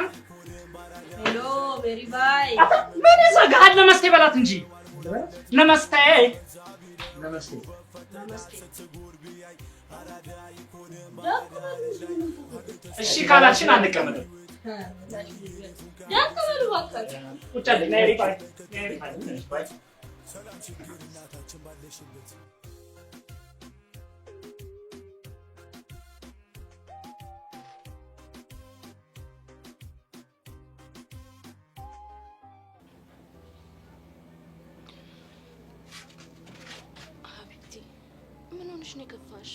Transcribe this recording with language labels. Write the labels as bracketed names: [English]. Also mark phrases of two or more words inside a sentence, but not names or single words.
[Hindi] हेलो मेरी भाई। मैंने सगात नमस्ते बोला तुझे। नमस्ते। नमस्ते [Amharic] እሺ ካላችን አንቀመጥም። ያከበሉ ወጣች ቁጭ አለ ነይ ባይ ነይ ባይ ሰላም ችግር እናታችን ባለሽበት ሀቢብቲ ምን ሆነሽ ነው የከፋሽ?